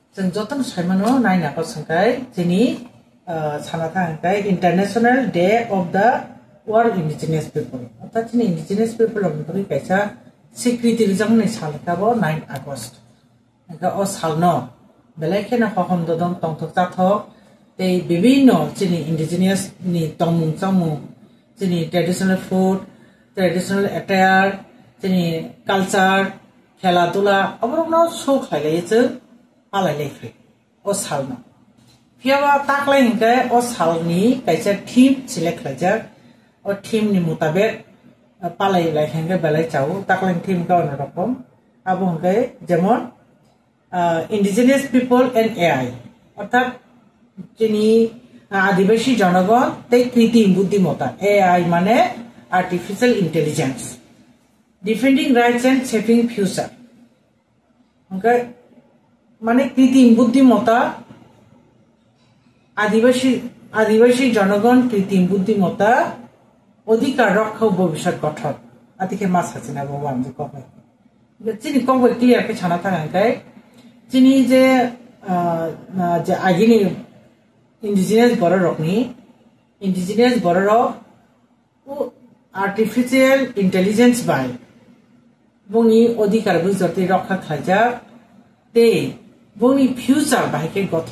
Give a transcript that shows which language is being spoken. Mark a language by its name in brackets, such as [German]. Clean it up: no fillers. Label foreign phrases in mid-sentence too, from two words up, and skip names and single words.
[Kok Borok] जों जतन साइमानो नायना को संखाय जोंनि साना थांखाय [English] International Day of the World Indigenous People [Kok Borok] अर्थात जोंनि [English] Indigenous People [Kok Borok] हमनि कैसा स्वीकृति जोंनि सालखाबो 9 आगस्ट का ओ सालनो बेलायखेना खखम ददम तंथक जाथक ते विभिन्न जोंनि इंडिजिनियस नि तंमुं चामुं जोंनि [English] traditional food traditional attire [Kok Borok] जोंनि कल्चर खेला दुला अबरनो शो खालायजो आलायलायफ्रे ओ सालनो फियावा ताकलाय हिंखाय ओ सालनि कैसा [English] theme select [Kok Borok] खालायजा ओ थीम नि मुताबिक पालायलाय हिंखाय बेलाय चाव ताकलाय थीम गावनो रकम आबो हिंखाय जेमन [English] Indigenous People and AI [Kok Borok] अर्थात जोंनि [Hindi] आदिवासी जनगण [Kok Borok] ते [Hindi] कृत्रिम बुद्धिमत्ता [Kok Borok] एआई माने [English] Artificial Intelligence Defending Rights and Shaping Future [Kok Borok] ओके माने [Hindi] कृत्रिम बुद्धिमत्ता आदिवासी जनगण कृत्रिम बुद्धिमत्ता अधिकार रक्षा भविष्य गठन [Kok Borok] आतिके मा साचिना बाबा आमजे कबाय जोंनि कबाय क्लियर के छाना थांखाय जोंनि जे आगिनि इंडिजिनियस बर' रक [English] Artificial Intelligence [Kok Borok] बाय बुंनि अधिकार बुजरति रक्षा खालायजा ते बुंनि फ्यूचर बायके गठन